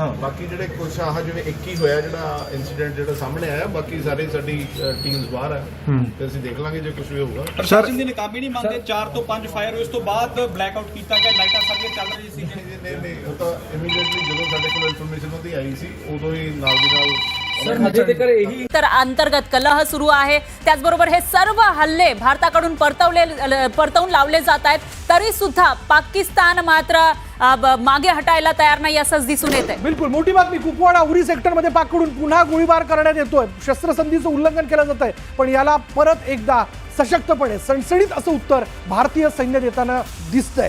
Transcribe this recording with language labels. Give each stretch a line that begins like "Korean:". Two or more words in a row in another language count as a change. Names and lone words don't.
Punjabi: ਬਾਕੀ ਜਿਹੜੇ ਕੁਝ ਆਹ ਜਿਵੇਂ 21 ਹੋਇਆ ਜਿਹੜਾ ਇਨਸੀਡੈਂਟ ਜਿਹੜਾ ਸਾਹਮਣੇ ਆਇਆ, ਬਾਕੀ ਸਾਰੀ ਸਾਡੀ ਟੀਮਸ ਬਾਹਰ ਹੈ ਤੇ ਅਸੀਂ ਦੇਖ ਲਾਂਗੇ ਜੇ ਕੁਝ ਵੀ ਹੋਊਗਾ. ਪ੍ਰਸ਼ਾਸਨ ਦੀ ਨਾਕਾਮੀ ਨਹੀਂ ਮੰਨਦੇ, 4 ਤੋਂ 5 ਫਾਇਰ ਹੋਏ, ਉਸ ਤੋਂ ਬਾਅਦ
English: black out
Punjabi: ਕੀਤਾ ਗਿਆ, ਲਾਈਟਾਂ ਸਾਰੀਆਂ ਚੱਲ ਰਹੀ ਸੀ. ਨਹੀਂ ਉਹ ਤਾਂ ਇਮੀਡੀਏਟਲੀ ਜਦੋਂ ਸਾਡੇ ਕੋਲ ਇਨਫੋਰਮੇਸ਼ਨ ਉਹਦੀ ਆਈ ਸੀ ਉਦੋਂ ਹੀ ਨਾਲ ਦੀ ਨਾਲ.
Marathi: तर अंतर्गत कलह सुरू आहे. त्याचबरोबर हे सर्व हल्ले भारताकडून परतवून लावले जात आहेत, तरी सुद्धा पाकिस्तान मात्र मागे हटायला तयार नाही असंच दिसून येते. बिलकुल मोठी बातमी. कुपवाडा उरी सेक्टरमध्ये पाककडून पुन्हा गोळीबार करण्यात येतोय. शस्त्रसंधीचं उल्लंघन केलं जात आहे, पण याला परत एकदा सशक्तपणे सणसणीत असं उत्तर भारतीय सैन्य देताना दिसतंय.